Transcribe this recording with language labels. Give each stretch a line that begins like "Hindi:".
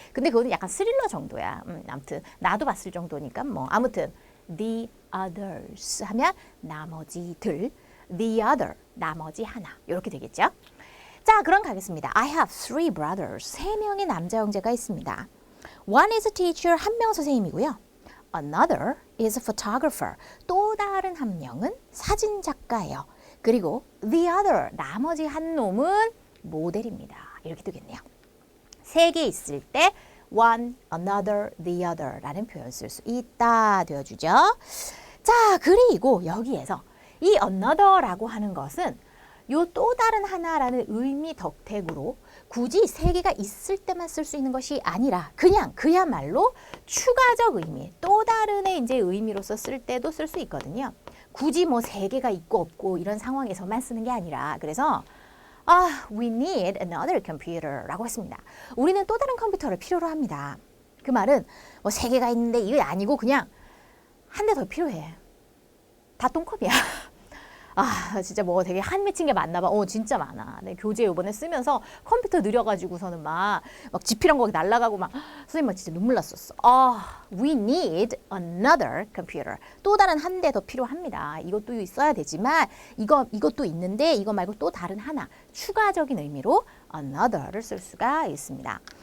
Korean: 근데 그거는 약간 스릴러 정도야. 아무튼 나도 봤을 정도니까 뭐. 아무튼 the others 하면 나머지들. the other, 나머지 하나. 이렇게 되겠죠. 자, 그럼 가겠습니다. I have three brothers. 세 명의 남자 형제가 있습니다.
English: One is a teacher. 한 명은 선생님이고요. Another is a photographer.
Korean: 또 다른 한 명은 사진 작가예요. 그리고 the other, 나머지 한 놈은 모델입니다. 이렇게 되겠네요. 세 개 있을 때 one, another, the other 라는 표현 쓸 수 있다 되어주죠. 자, 그리고 여기에서 이 another라고 하는 것은 요 또 다른 하나라는 의미 덕택으로 굳이 세 개가 있을 때만 쓸 수 있는 것이 아니라 그냥 그야말로 추가적 의미, 또 다른의 이제 의미로서 쓸 때도 쓸 수 있거든요. 굳이 뭐 세 개가 있고 없고 이런 상황에서만 쓰는 게 아니라 그래서 we need another computer 라고 했습니다. 우리는 또 다른 컴퓨터를 필요로 합니다. 그 말은 뭐 세 개가 있는데 이게 아니고 그냥 한 대 더 필요해. 다 똥컵이야. 진짜 뭐 되게 한 맺힌 게 많나 봐. 진짜 많아. 내 교재 요번에 쓰면서 컴퓨터 느려가지고서는 막 지필한 거 날라가고 막 선생님 막 진짜 눈물 났었어.
English: We need another computer.
Korean: 또 다른 한 대 더 필요합니다. 이것도 있어야 되지만 이것도 있는데 이거 말고 또 다른 하나 추가적인 의미로 another를 쓸 수가 있습니다.